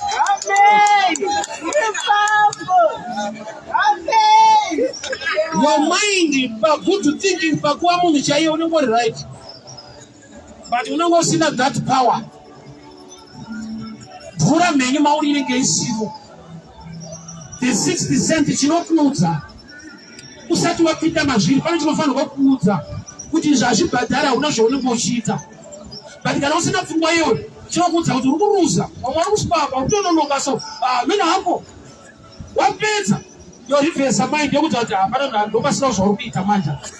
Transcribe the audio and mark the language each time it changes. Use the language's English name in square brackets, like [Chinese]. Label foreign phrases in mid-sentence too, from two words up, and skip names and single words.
[English] Amen. Amen. Your mind, pa good thinking, [Shona] pa kuva munhu chaiye, unenge uri right. [English] But [Shona] unenge usina [English] that power. [Shona] Mvura mhenyu mauri inenge isivo. [English] The sixth sense chinokuudza. [Shona] Usati wapinda mazviri, pane chinofanirwa kuudza kuti izvi hazvibhadhara, hauna zvaunenge uchiita. But kana usina pfungwa iyoyo, chinokuudza kuti uri kuruza. Vamwe vari kusipapa, utononoka so, ah, mena hako. Wapedza, yo [English] reverse mind [Shona] yokuti kuti hapana munhu andomba sina zvauri kuita manje.